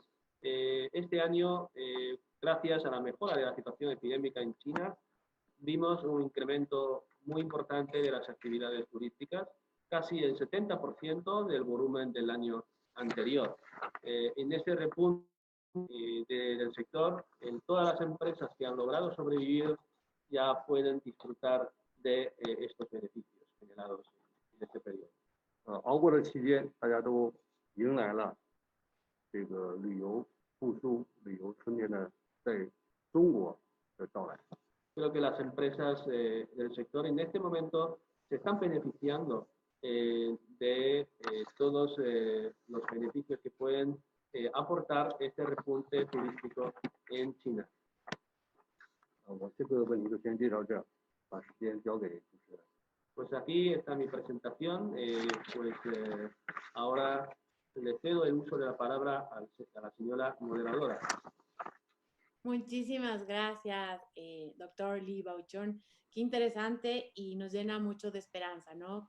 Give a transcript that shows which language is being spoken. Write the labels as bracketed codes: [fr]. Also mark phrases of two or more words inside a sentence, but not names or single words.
[es] Este año, gracias a la mejora de la situación epidémica en China, vimos un incremento muy importante de las actividades turísticas, casi el 70% del volumen del año anterior. En ese repunte del sector, en todas las empresas que han logrado sobrevivir ya pueden disfrutar de estos beneficios generados en este periodo. [zh] 熬过了期间，大家都迎来了这个旅游复苏、旅游春天的在中国的到来。 [es] Creo que las empresas del sector en este momento se están beneficiando de todos los beneficios que pueden aportar este repunte turístico en China. [zh] 我这个问题就先介绍这儿，把时间交给主持人。 [es] Pues aquí está mi presentación. Ahora le cedo el uso de la palabra a la señora moderadora. Muchísimas gracias, doctor Li Baochun. Qué interesante y nos llena mucho de esperanza, ¿no?